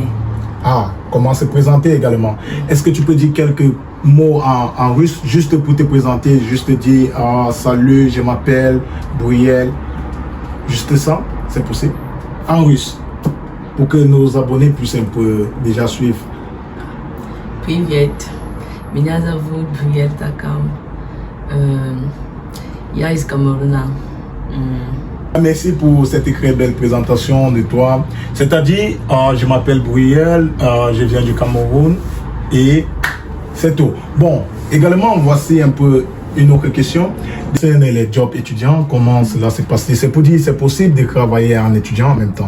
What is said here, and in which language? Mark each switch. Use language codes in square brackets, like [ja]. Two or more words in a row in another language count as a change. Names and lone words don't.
[fr] Ah, comment se présenter également. Est-ce que tu peux dire quelques mots en russe, juste pour te présenter, juste dire salut, je m'appelle Brielle, juste ça, c'est possible? En russe, pour que nos abonnés puissent un peu déjà suivre. [ru] Привет, меня зовут Brielle Takam. Я из Cameroun. [fr] Merci pour cette très belle présentation de toi. C'est-à-dire, je m'appelle Brielle, je viens du Cameroun et c'est tout. Bon, également, voici un peu une autre question. Les jobs étudiants, comment cela s'est passé? C'est pour dire, c'est possible de travailler en étudiant en même temps?